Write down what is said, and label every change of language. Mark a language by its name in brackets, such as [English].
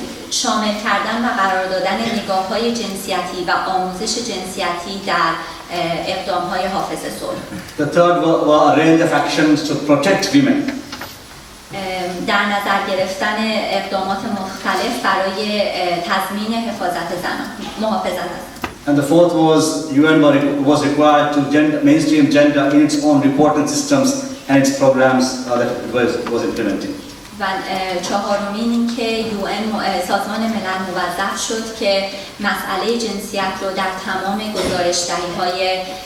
[Persian] شامل کردن و قرار دادن نگاه‌های جنسیتی و آموزش جنسیتی در اقدام‌های حافظ صلح. [English] The third were a range of actions to protect women. [Persian] در نظر گرفتن اقدامات مختلف برای تضمین حفاظت زنان، محافظت از زنان. [English] And the fourth was UN was required to mainstream gender in its own reporting systems and its programs that it was implementing. [Persian] و چهارمین این که سازمان ملل موظف شد که مسئله جنسیت رو در تمام گزارش‌دهی‌های